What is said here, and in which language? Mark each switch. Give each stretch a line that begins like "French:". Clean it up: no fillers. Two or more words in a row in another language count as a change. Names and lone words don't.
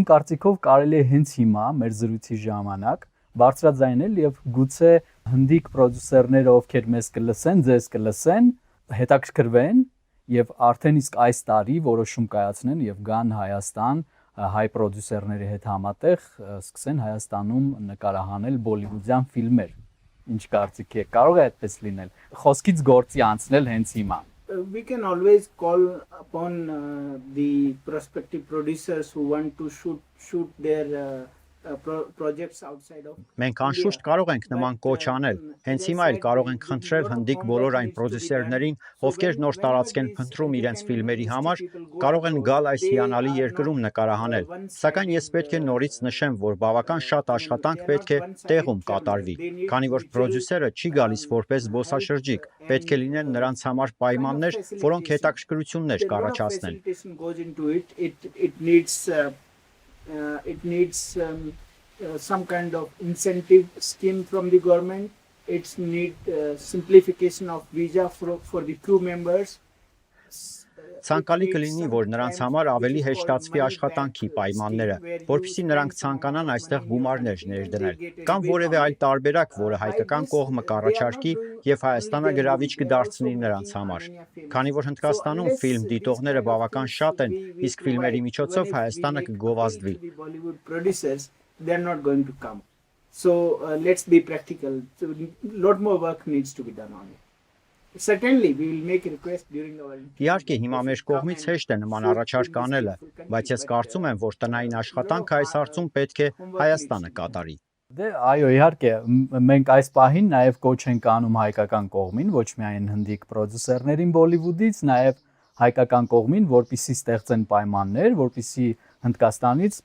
Armenian: կարծիքով կարելի է հենց հիմա մեր զրույցի ժամանակ բարձրաձայնել եւ գուցե հնդիկ պրոդյուսերները, ովքեր մեզ կլսեն, ձեզ կլսեն, հետաքրքրվեն եւ արդեն իսկ այս տարի որոշում կայացնեն եւ գան Հայաստան հայ պրոդյուսերների հետ համատեղ սկսեն Հայաստանում նկարահանել բոլիվուդյան ֆիլմեր։ Ինչ կարծիք եք, կարող է այդպես լինել։ Խոսքից գործի անցնել հենց հիմա։
English: We can always call upon the prospective producers who want to shoot their projects outside of
Armenian: Մենք անշուշտ կարող ենք նման կոչ անել, հենց հիմա էլ կարող ենք խնդրել հնդիկ բոլոր այն պրոդյուսերներին, ովքեր նոր տարածք են փնտրում իրենց ֆիլմերի համար, կարող են գալ այս հիանալի երկրում նկարահանել, սակայն ես պետք է նորից նշեմ, որ բավական շատ աշխատանք պետք է տեղում կատարվի, քանի որ պրոդյուսերը չի գալիս որպես զբոսաշրջիկ, պետք է լինեն նրանց համար պայմաններ, որոնք հետաքրքրություններ կառաջացնեն։
English: It needs some kind of incentive scheme from the government. It needs simplification of visa for the crew members.
Armenian: Ցանկալի կլինի, որ նրանց համար ավելի հեշտացվի աշխատանքի պայմանները, որպեսզի նրանք ցանկանան այստեղ գումարներ ներդնել, կամ որևէ այլ տարբերակ, որը հայկական կողմը կառաջարկի եւ Հայաստանը գրավիչ կդարձնի նրանց համար։ Քանի որ Հնդկաստանում ֆիլմ դիտողները բավական շատ են, իսկ ֆիլմերի միջոցով Հայաստանը կգովազդվի։
English: They are not going to come. So let's be practical. So, lot more work needs to be done on it. Certainly we will make a request during our
Armenian: Իհարկե հիմա մեր կողմից հեշտ է նման առաջարկ անելը, բայց ես կարծում եմ, որ տնային աշխատանքը այս հարցում պետք է Հայաստանը կատարի։ Դե այո, իհարկե, մենք այս պահին նաև կոչ ենք անում հայկական կողմին, ոչ միայն հնդիկ պրոդյուսերներին Բոլիվուդից, նաև հայկական կողմին, որպիսի ստեղծեն պայմաններ, որպիսի Հնդկաստանից